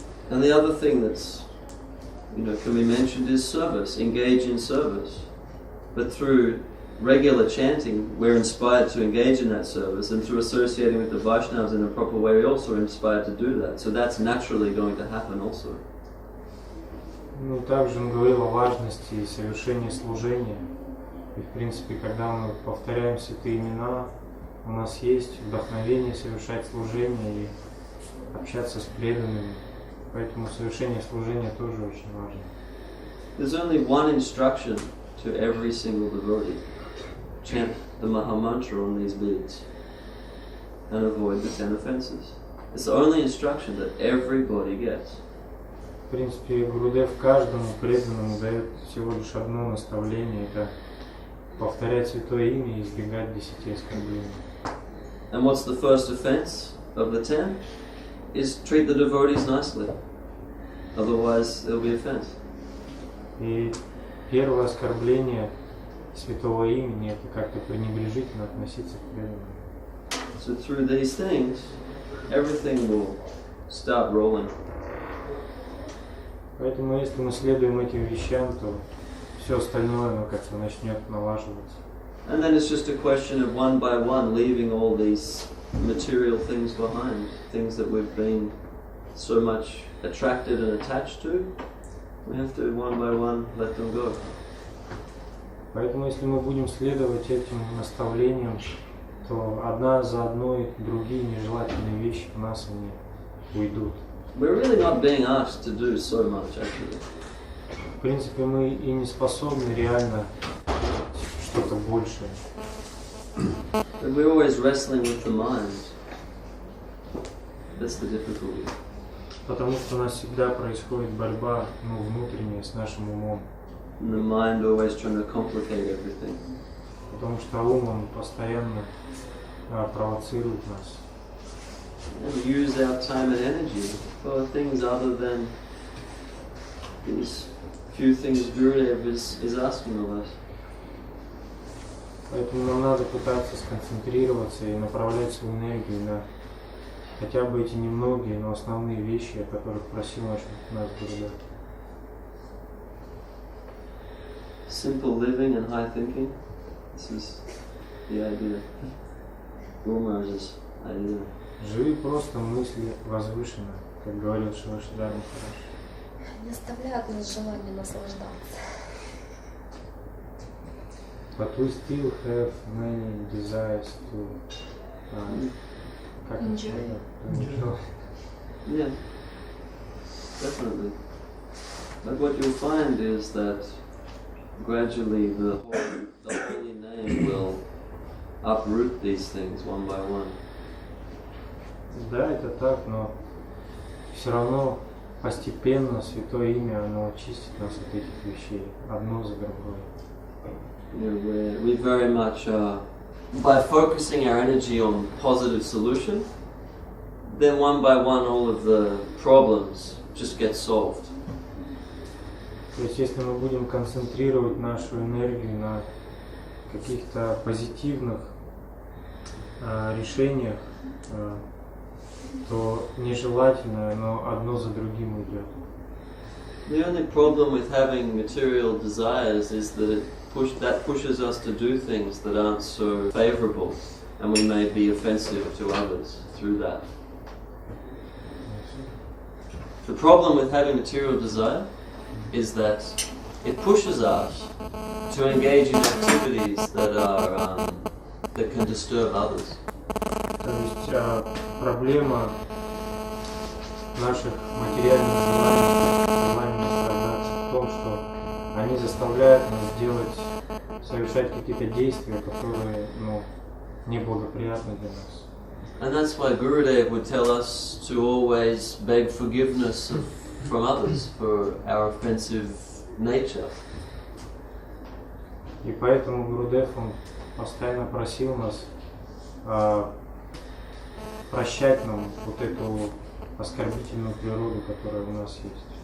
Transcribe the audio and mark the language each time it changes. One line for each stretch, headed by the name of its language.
English: And the other thing that's, can be mentioned is service. Engage in service. But through regular chanting, we're inspired to engage in that service, and through associating with the Vaishnavas in a proper way, we're also inspired to do that. So that's naturally going to happen also.
Russian: Ну, также он говорил о важности совершения служения. И, в принципе, когда мы повторяем святые имена, у нас есть вдохновение совершать служение и общаться с преданными. Поэтому совершение служения тоже очень важно.
English: There's only one instruction to every single devotee. Chant the Mahamantra on these beads and avoid the 10 offenses. It's the only instruction that everybody gets.
Russian: В принципе, Гурудев каждому преданному дает всего лишь одно наставление, это повторять святое имя и избегать 10 оскорблений.
English: And what's the first offense of the 10? Is treat the devotees nicely. Otherwise, there'll be offense.
Russian: И первое оскорбление святого имени – это как-то пренебрежительно относиться к преданным.
English: So through these things, everything will start rolling.
Russian: Поэтому, если мы следуем этим вещам, то все остальное как-то начнет налаживаться.
English: And then it's just a question of one by one leaving all these material things behind, things that we've been so much attracted and attached to. We have to one by one let them go.
Russian: Поэтому, если мы будем следовать этим наставлениям, то одна за одной другие нежелательные вещи в нас они уйдут.
English: We're really not being asked to do so much, actually.
Russian: В принципе, мы и не способны реально что-то большее.
English: But we're always wrestling with the mind. That's the difficulty.
Russian: Потому что у нас всегда происходит борьба, внутренняя с нашим умом.
English: And the mind always trying to complicate everything.
Russian: Потому что ум, он постоянно провоцирует нас.
English: And use our time and energy for things other than these few things Gurudev is asking of us.
Russian: Поэтому нам надо пытаться сконцентрироваться и направлять свою энергию на хотя бы эти немногие, но основные вещи, о которых просил нас Гурудев.
English: Simple living and high thinking. This is the idea. Guru Maharaj's idea.
Russian: Живи просто, мысли возвышенно, как говорил Шивашидар Махарадж. Не оставляет нас желание наслаждаться.
English: But we still have many desires to Enjoy. enjoy. Yeah, definitely. But what you'll find is that gradually the holy name will uproot these things one by one.
Russian: Да, это так, но все равно постепенно Святое Имя, оно очистит нас от этих вещей, одно за другой.
English: You know, we very much, by focusing our energy on positive solution, then one by one all of the problems just get solved.
Russian: То есть, если мы будем концентрировать нашу энергию на каких-то позитивных решениях, то нежелательное, но одно за другим уйдет.
English: The only problem with having material desires is that that pushes us to do things that aren't so favorable, and we may be offensive to others through that. The problem with having material desire is that it pushes us to engage in activities that are that can disturb others.
Russian: То есть проблема наших материальных желаний наслаждаться в том, что они заставляют нас совершать какие-то действия, которые неблагоприятны для нас.
English: And that's why Gurudev would tell us to always beg forgiveness from others for our offensive nature.
Russian: И поэтому Гурудев, он постоянно просил нас прощать нам вот эту оскорбительную природу, которая у нас есть.